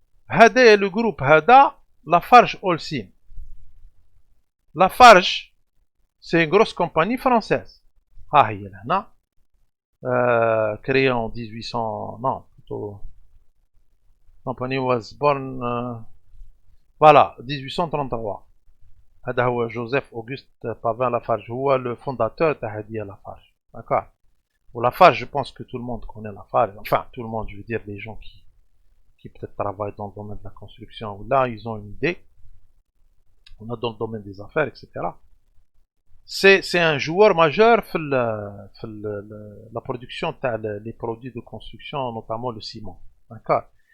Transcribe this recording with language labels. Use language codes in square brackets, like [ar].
[fr] هذا le groupe هذا Lafarge Holcim. Lafarge, c'est une grosse compagnie française. [ar] ها هي لهنا, [fr] créée en 1800, non, plutôt [en] company was born, [fr] voilà, 1833. [ar] هذا هو جوزيف أوغست بافين لافارج, هو [fr] le fondateur [ar] تاع هذه Lafarge. [fr] D'accord. Pour Lafarge, je pense que tout le monde connaît Lafarge. Enfin, tout le monde, je veux dire les gens qui peut-être travaillent dans le domaine de la construction. Là, ils ont une idée. On a dans le domaine des affaires, etc. C'est un joueur majeur dans la production des produits de construction, notamment le ciment. D'accord.